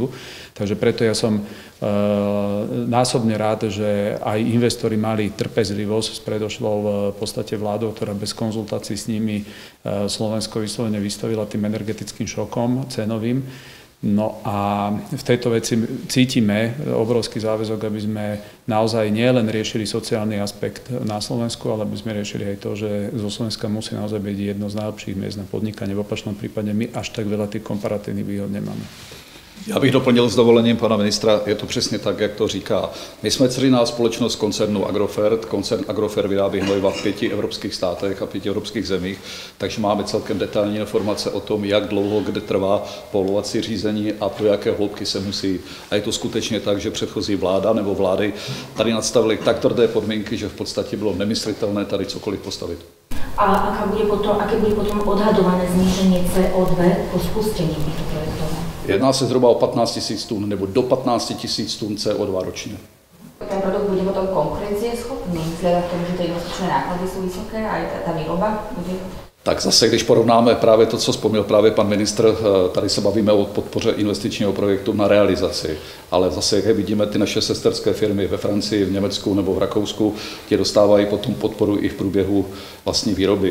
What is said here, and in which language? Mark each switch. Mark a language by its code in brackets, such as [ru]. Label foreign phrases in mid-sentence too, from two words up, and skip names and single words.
[sk] Takže preto ja som násobne rád, že aj investori mali trpezlivosť s predošlou v podstate vládou, ktorá bez konzultácií s nimi Slovensko vyslovene vystavila tým energetickým šokom cenovým. No a v tejto veci cítime obrovský záväzok, aby sme naozaj nielen riešili sociálny aspekt na Slovensku, ale aby sme riešili aj to, že zo Slovenska musí naozaj byť jedno z najlepších miest na podnikanie. V opačnom prípade my až tak veľa tých komparatívnych výhod nemáme. [cs] Já bych doplnil s dovolením pana ministra, je to přesně tak, jak to říká. My jsme dceřiná společnost koncernu Agrofert. Koncern Agrofert vyrábí hnojiva v 5 evropských státech a 5 evropských zemích, takže máme celkem detailní informace o tom, jak dlouho kde trvá povolovací řízení a do jaké hloubky se musí. A je to skutečně tak, že předchozí vláda nebo vlády tady nastavili tak tvrdé podmínky, že v podstatě bylo nemyslitelné tady cokoliv postavit. [sk] A aké bude potom odhadované zníženie CO2 po spustení týchto projektov? [cs] Jedná se zhruba o 15 000 tun nebo do 15 000 tun CO2 ročně. [sk] Ten produkt bude potom konkurencieschopný, vzhľadom k tomu, že tie investičné náklady sú vysoké a aj tá výroba bude? [cs] Tak zase, když porovnáme právě to, co vzpomněl právě pan ministr, tady se bavíme o podpoře investičního projektu na realizaci, ale zase, jak vidíme, ty naše sesterské firmy ve Francii, v Německu nebo v Rakousku, ti dostávají potom podporu i v průběhu vlastní výroby.